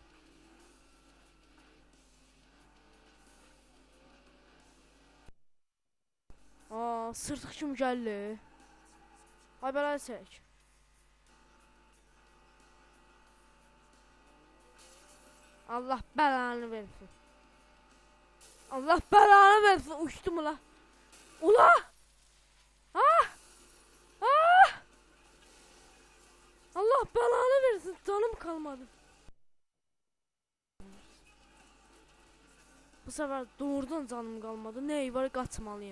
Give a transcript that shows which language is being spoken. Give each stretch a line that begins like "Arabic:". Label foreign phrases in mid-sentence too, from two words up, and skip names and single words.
Azerbaijani: Sırtıq kim gəldi? Ay belə çək. Allah bəlanı versin. Allah bəlanı versin. Uçdum ula. Ula! Allah bəlanı versin.
Turkish: Canım kalmadı. Bu sefer doğrudan canım kalmadı.
Azerbaijani: Ney var, qaçmalıyım.